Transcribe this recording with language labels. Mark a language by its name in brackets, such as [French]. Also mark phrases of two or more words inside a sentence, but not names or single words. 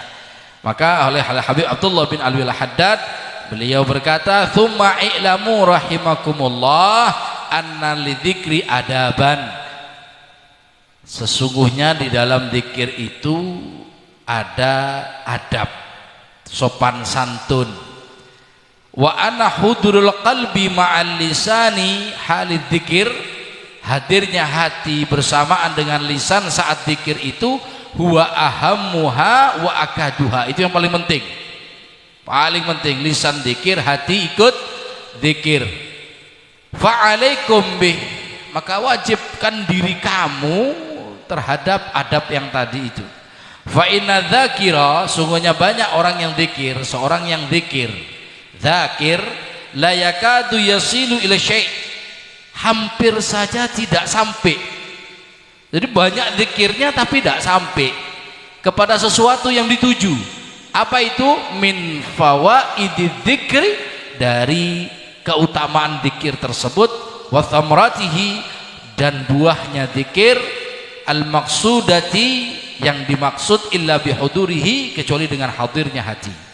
[Indonesian] Maka oleh Habib Abdullah bin Alwi Al-Haddad, beliau berkata, [Arabic] "ثم اعلموا رحمكم الله أن للذكر آدابا." [Indonesian] Sesungguhnya di dalam zikir itu ada adab, sopan santun. [Arabic] وأن حضور القلب مع اللسان حال الذكر, [Indonesian] hadirnya hati bersamaan dengan lisan saat zikir itu, [Arabic] هو أهمها وآكدها, [Indonesian] itu yang paling penting. Paling penting lisan zikir, hati ikut zikir. [Arabic] فعليكم به, [Indonesian] maka wajibkan diri kamu terhadap adab yang tadi itu. [Arabic] فإن الذاكر, [Indonesian] sungguhnya banyak orang yang zikir, seorang yang zikir [Arabic] ذاكر لا يكاد يصل إلى شيء', [Indonesian] hampir saja tidak sampai. Jadi banyak zikirnya tapi tidak sampai kepada sesuatu yang dituju. Apa itu? [Arabic] من فوائد الذكر, [Indonesian] dari keutamaan zikir tersebut, [Arabic] وثمرته, [Indonesian] dan buahnya zikir, [Arabic] المقصودة, [Indonesian] yang dimaksud, [Arabic] إلا بحضوره, [Indonesian] kecuali dengan hadirnya hati.